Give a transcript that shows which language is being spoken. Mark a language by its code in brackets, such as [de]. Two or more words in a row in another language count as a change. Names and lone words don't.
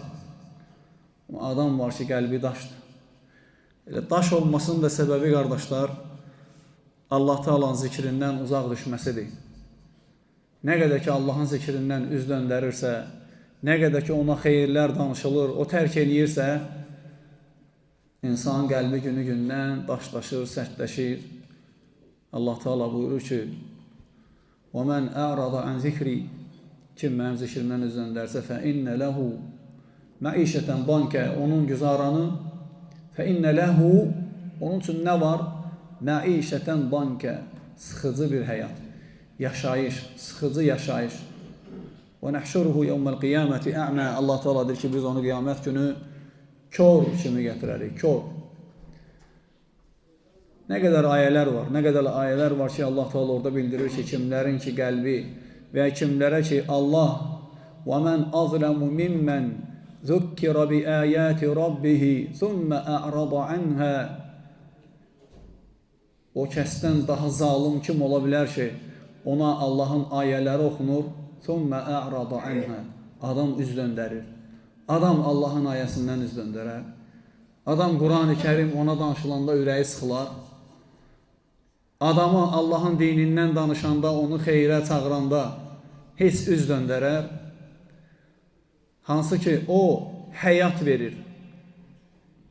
[az] Adam var ki, qəlbi daşdır. Elə daş olmasının da səbəbi, qardaşlar, Allah Teala'nın zikrindən uzaq düşməsidir. Nə qədər ki, Allahın zikrindən üz döndərirsə, nə qədər ki, ona xeyirlər danışılır, o tərk eləyirsə, insan qəlbi günü-gündən daşlaşır, sərtləşir. Allah Teala buyurur ki, [ar] وَمَنْ أَعْرَضَ عَنْ ذِكْرِ [az] Kim mənim zikrimdən üz döndərsə, [ar] فَإِنَّ لَهُ معيشة ضنكا, [az] onun güzaranı, [ar] فإن له, [az] onun üçün nə var? [ar] معيشة ضنكا, [az] sıxıcı bir həyat, yaşayış, sıxıcı yaşayış. [ar] ونحشره يوم القيامة أعمى. [az] Allah Teala deyir ki, biz onu qiyamət günü kör kimi gətirərik, kör. Nə qədər ayələr var, nə qədər ayələr var ki, Allah Teala orada bildirir ki, kimlərin ki qəlbi və kimlərə ki Allah [ar] وَمَنْ أَظْلَمُ مِمَّنْ ذُكِّرَ بِآيَاتِ رَبِّهِ ثُمَّ أَعْرَضَ عَنْهَا [az] O kəsdən daha zalim kim ola bilər ki, ona Allahın ayələri oxunur, [ar] ثُمَّ أَعْرَضَ عَنْهَا [az] Adam üz döndərir. Adam Allahın ayəsindən üz döndərər. Adam Quran-ı Kərim ona danışılanda ürəyi sıxılar. Adamı Allahın dinindən danışanda, onu xeyrə çağıranda heç üz döndərər. Hansı ki o həyat verir.